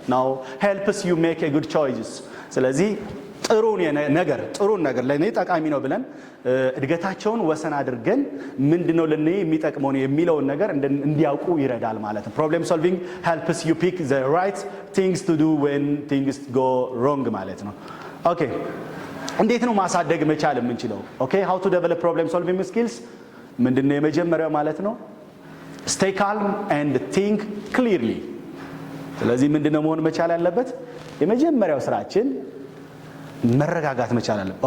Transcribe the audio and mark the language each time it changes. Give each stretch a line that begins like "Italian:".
English: now helps you make a good choices.
Amharic: ስለዚህ ጥሩን ነገር ለኔ ጠቃሚ ነው ብለን እድገታቸውን ወሰን አድርገን ምንድነው ለኔ የሚጠቅመው ነው የሚለውን ነገር እንዲያውቁ ይረዳል ማለት ነው.
English: problem solving helps you pick the right things to do when things go wrong
Amharic: ማለት ነው. okay እንዴት ነው ማሳደግ መቻል የምንችለው?
English: okay how to develop problem solving skills
Amharic: ምንድነው የመጀመሪያው ማለት ነው?
English: stay calm and think clearly.
Amharic: ስለዚህ ምንድነው መሆን መቻል ያለበት? የመጀመሪያው ስራችን መረጋጋት መቻል አለበት.